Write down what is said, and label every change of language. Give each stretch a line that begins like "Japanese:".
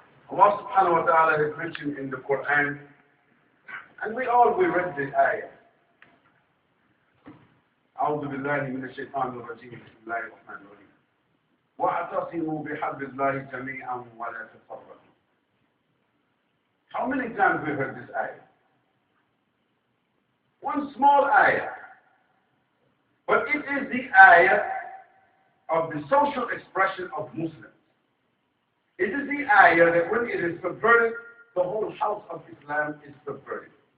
English: Allah subhanahu wa ta'ala has mentioned in the Quran, and we read the ayah.
Arabic: أعوذ بالله من الشيطان الرجيم بسم الله الرحمن الرحيم واعتصموا بحبل الله جميعا ولا تفرقوا.
English: How many times we heard this ayah? One small ayah. But it is the ayah of the social expression of Muslims. It is the ayah that when it is subverted, the whole house of Islam is subverted.